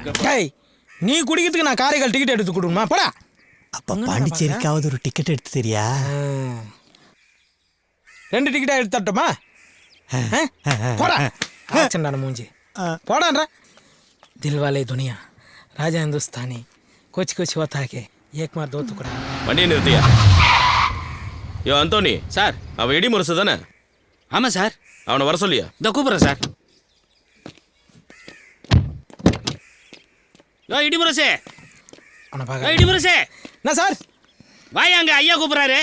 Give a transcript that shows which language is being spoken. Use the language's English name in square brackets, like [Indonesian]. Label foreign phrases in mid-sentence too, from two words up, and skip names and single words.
[Tamil] டேய், நீ குடிக்கிறதுக்கு நான் காரைக்கால் டிக்கெட் எடுத்து கொடுக்கணுமா? போடா. அப்ப பாண்டிச்சேரிக்காவது ஒரு டிக்கெட் எடுத்து தெரியா? 2 டிக்கெட்டா எடுத்து தட்டுமா? போடா. ஆச்சண்டான மூஞ்சி. போடான்ற. தில்வாலே துனியா, ராஜா हिंदुस्तानी, कुछ कुछ होता है [Hindi] एक मार दो टुकड़ा. [Tamil] வண்டியை நிறுத்தியா? யோ அந்தோனி சார். அவன் இடி முரசு தானே? ஆமாம் சார். அவனை வர சொல்லியா? இதோ கூப்பிட்றேன் சார். யோ இடிமுரசே, அவனை பார்க்க. இடிமுரசே, என்ன சார்? வாயா அங்கே ஐயா கூப்பிட்றாரு.